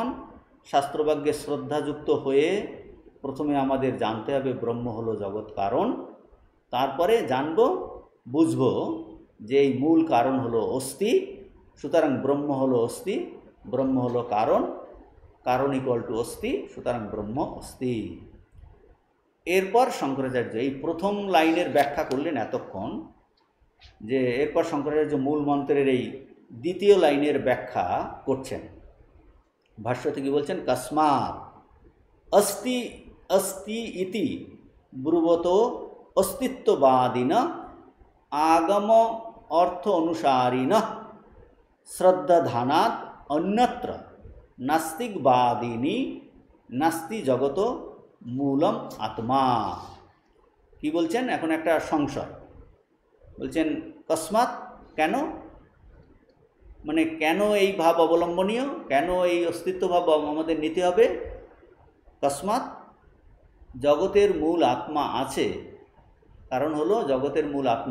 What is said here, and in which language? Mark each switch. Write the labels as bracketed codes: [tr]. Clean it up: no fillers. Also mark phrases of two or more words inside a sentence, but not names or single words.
[bn] শাস্ত্রবাক্যে শ্রদ্ধাযুক্ত হয়ে প্রথমে আমাদের জানতে হবে ব্রহ্ম হলো জগৎ কারণ, তারপরে জানব বুঝব যে এই মূল কারণ হলো অস্থি, সুতরাং ব্রহ্ম হলো অস্থি, ব্রহ্ম হলো কারণ, কারণ [en] equal to [bn] অস্থি, সুতরাং ব্রহ্ম অস্থি। এরপর শঙ্করাচার্য এই প্রথম লাইনের ব্যাখ্যা করলেন এতক্ষণ, যে এরপর শঙ্করাচার্য মূল মন্ত্রের এই দ্বিতীয় লাইনের ব্যাখ্যা করছেন। ভাষ্যতে কি বলছেন? [sa] কস্মাৎ अस्ति अस्ति इति ब्रुवत अस्तित्ववादिन आगम अर्थ अनुसारिण श्रद्धाधानात् अन्यत्र नास्तिकवादिनी नास्ति जगत मूलम आत्मा। [bn] কি বলছেন? এখন একটা সংশয় বলছেন কস্মাৎ, কেন, মানে কেন এই ভাব অবলম্বনীয়, কেন এই অস্তিত্ব ভাব আমাদের নিতে হবে? কস্মাৎ, জগতের মূল আত্মা আছে, কারণ হলো জগতের মূল আত্মা